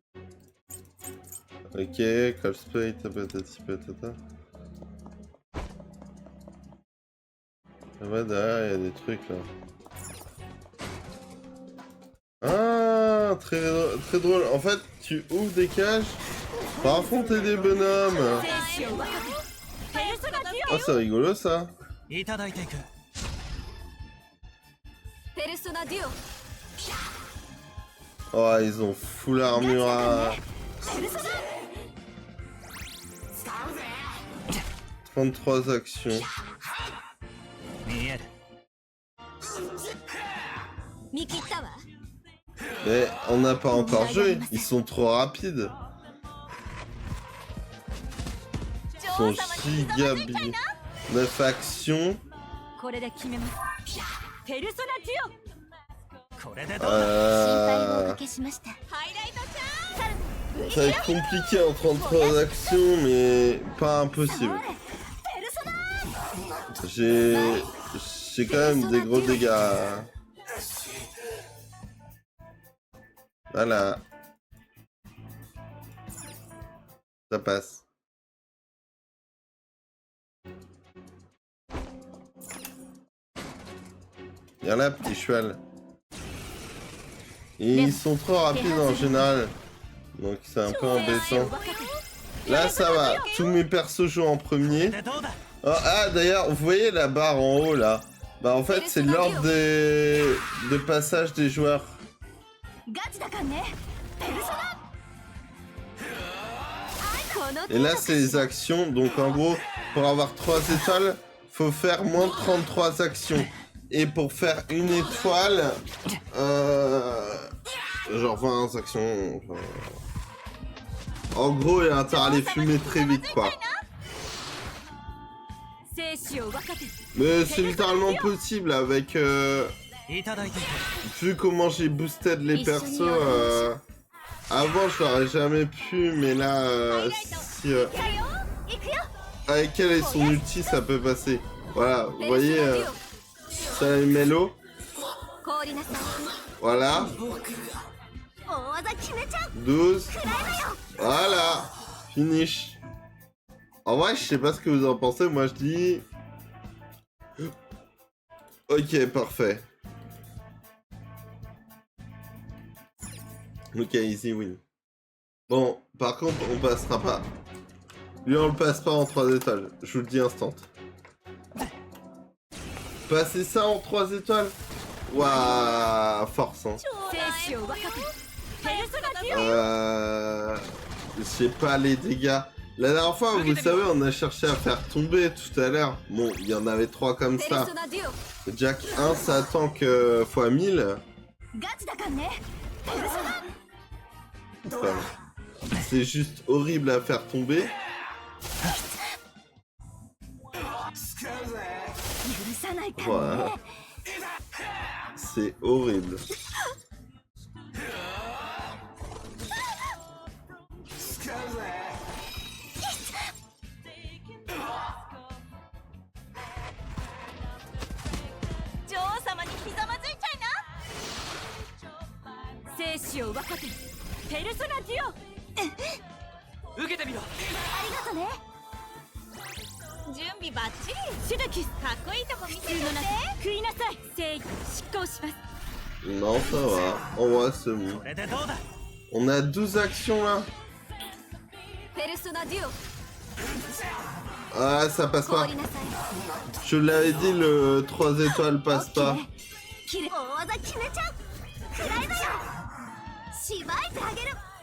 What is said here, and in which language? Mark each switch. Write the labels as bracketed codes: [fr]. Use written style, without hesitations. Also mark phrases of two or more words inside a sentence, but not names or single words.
[fr] Ok, cosplay, patati patata. Ah bah derrière, il y a des trucs là. Ah, très drôle. En fait, tu ouvres des cages pour affronter des bonhommes. [ja] 生死を分かてペルソナデュ [fr] Ah, c'est rigolo ça. [ja] いただいていく。オペルソナデュオ [fr] Oh, ils ont full armure à [ja] ペルソナ [fr] 33 actions. [ja] 見える。見切ったわ [fr] Mais on n'a pas encore joué, ils sont trop rapides. Ils sont giga 9 actions. [ja] これで決めますペルソナデュこれでどうだ。オ心配をおかけしましたハイライトちゃん [fr] Ça va être compliqué en 33 actions, mais pas impossible. [ja] ペルソナ [fr] J'ai quand même des gros dégâts. Voilà. Ça passe. Viens là, petit cheval. Et ils sont trop rapides en général. Donc c'est un peu [ja] 生死を [fr] embêtant. [ja] 分かて [fr] Là ça va. Tous mes persos jouent en [ja] こ [fr] premier. [ja] れでどうだ。 [fr] Oh, ah d'ailleurs, vous voyez la barre en haut là? Bah en fait c'est l'ordre de passage des joueurs. [ja] ガチだかんねペルソナこの [fr] Et là c'est les actions. Donc en gros, pour avoir 3 étoiles, faut faire moins de 33 actions. Et pour faire une étoile, genre 20 actions. Enfin... En gros, il y a intérêt à les fumer très vite quoi. [ja] 生死を分かて [fr] Mais c'est littéralement possible avec... [ja] いただいていく。 [fr] vu comment j'ai boosté les persos, avant je l'aurais jamais pu, mais là, si [ja] いくよいくよ [fr] avec elle et son ulti, ça peut passer. Voilà, vous voyez, ça les mélo, [ja] 氷なさい [fr] voilà, [ja] 大技決めちゃう [fr] 12, voilà, finish. En vrai, je sais pas ce que vous en pensez, moi je dis... Ok, parfait. Ok, [en] easy win. [fr] Bon, par contre, on passera pas. Lui, on le passe pas en 3 étoiles. Je vous le dis instant. Passer ça en 3 étoiles? Waouh, force, hein. [ja] 生死を分かてペルソナデュオ [fr] Je sais pas les dégâts. La dernière fois, vous savez, on a cherché à faire tomber tout à l'heure. Bon, il y en avait 3 comme [ja] ペル [fr] ça. [ja] ソナデュオ [fr] Jack 1, ça tank x 1000. [ja] ガチだかんねペルソナ [fr] Enfin, c'est juste horrible à faire tomber. [ja] 許さないからね [fr] Voilà. C'est horrible. [ja] 女王様にひざまずいちゃいな生死を分かてペルソナデュオ受けてみろ。ありがとね準備バッチリシュドキスかっこいいとこ見せてね食いなさい正義執行します [fr] Non, ça va. En vrai, c'est bon. [ja] これでどうだ。 [fr] On a 12 actions là. [ja] ペルソナデュオ [fr] Ah, ça passe pas. [ja] 氷なさい [fr] Je l'avais dit, le 3 étoiles passe pas. [ja] きれ大技決めちゃうくらいだよしばいてあげる